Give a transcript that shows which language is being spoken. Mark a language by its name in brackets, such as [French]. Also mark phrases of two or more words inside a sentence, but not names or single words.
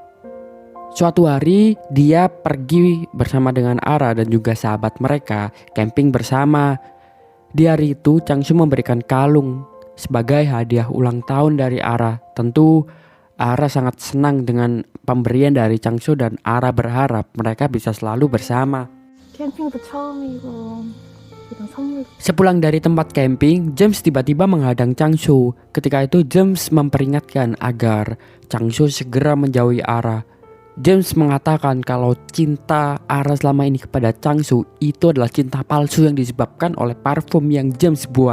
[Indonesian] Suatu hari dia pergi bersama dengan Ara dan juga sahabat mereka camping bersama. Di hari itu Changso memberikan kalung sebagai hadiah ulang tahun dari Ara. Tentu Ara sangat senang dengan pemberian dari Changso dan Ara berharap mereka bisa selalu bersama. [Korean] 캠핑도 처음이고 이런 선물. [Indonesian] Sepulang dari tempat camping, James tiba-tiba menghadang Changso. Ketika itu James memperingatkan agar Changso segera menjauhi Ara. James mengatakan kalau cinta Ara selama ini kepada Changso itu adalah cinta palsu yang disebabkan oleh parfum yang James buat.